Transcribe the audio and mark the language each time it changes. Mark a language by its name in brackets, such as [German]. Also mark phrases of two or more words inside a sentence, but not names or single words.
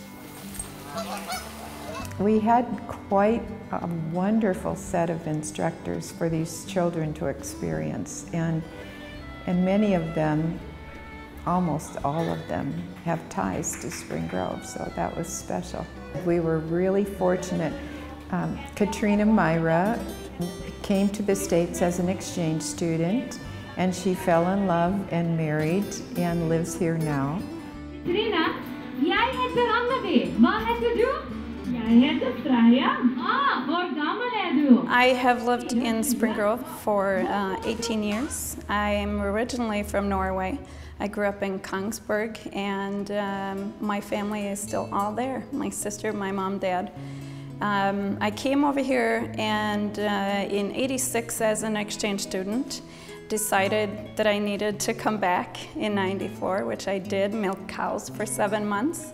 [English] We had quite a wonderful set of instructors for these children to experience, and many of them, almost all of them, have ties to Spring Grove, so that was special. We were really fortunate. Katrina Myra came to the States as an exchange student, and she fell in love and married and lives here now. [Norwegian] Katrina, jeg heter Anna-Li. Hva heter du? Jeg heter Freya. Hvor gammel du? [English] I have lived in Spring Grove for 18 years. I am originally from Norway. I grew up in Kongsberg, and my family is still all there. My sister, my mom, dad. I came over here and in '86 as an exchange student, decided that I needed to come back in '94, which I did, milk cows for 7 months.